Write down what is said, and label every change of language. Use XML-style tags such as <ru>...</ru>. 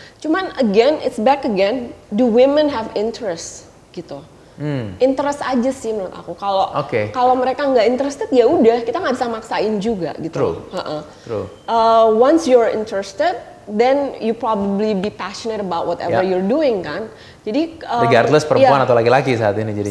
<en>Cuman again, it's back again, do women have interest</en> <id>gitu? Interest aja sih menurut aku. Kalau mereka nggak interested ya udah, kita nggak bisa maksain juga gitu.</id> <en>True. Once you're interested, then you probably be passionate about whatever you're doing</en> <id>kan. Jadi regardless perempuan atau laki-laki saat ini jadinya.</id>